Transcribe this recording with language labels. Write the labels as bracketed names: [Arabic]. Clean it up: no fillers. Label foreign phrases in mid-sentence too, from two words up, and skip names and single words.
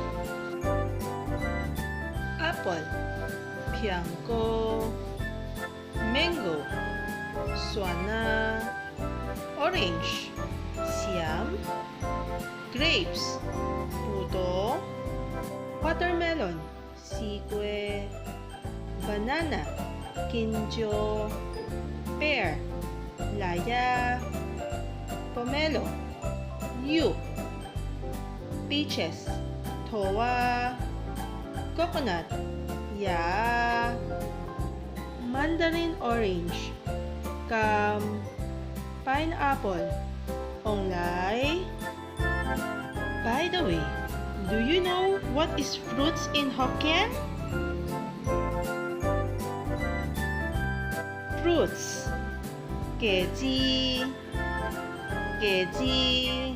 [English] Apple, pianggo, mango, suana, orange, siam, grapes, puto, watermelon, sique, banana, ginjo, pear, laya, pomelo, yu, peaches, towa, coconut, ya, mandarin orange, cam, pineapple, onglay. By the way, do you know what is fruits in Hokkien? Fruits, [Min Nan Chinese] keji, keji.